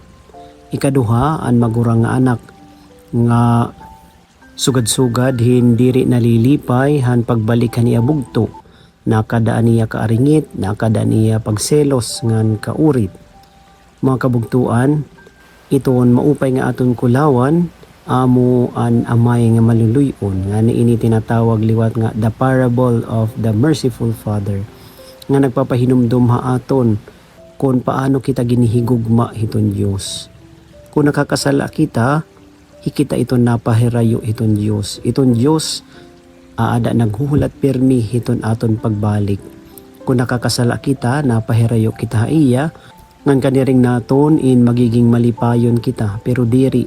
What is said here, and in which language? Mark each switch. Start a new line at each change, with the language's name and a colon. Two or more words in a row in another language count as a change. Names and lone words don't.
Waray: Ikaduha an magurang nga anak nga sugad-sugad hindi nalilipay han pagbalik niya bugto. Nakadaan niya kaaringit, nakadaan niya pagselos ngan kaurit. Mga kabugtuan, iton maupay nga aton kulawan, amo an amay nga maluluyon nga ini tinatawag liwat nga
English: the parable of the merciful father
Waray: nga nagpapahinumdum ha aton kung paano kita ginihigugma hiton Dios. Kung nakakasala kita, hikita iton napahirayo hiton Dios. Iton Dios aada naghuhulat permi hiton aton pagbalik. Kung nakakasala kita, napahirayo kita iya, ngan kaniring naton in magiging malipayon kita, pero diri.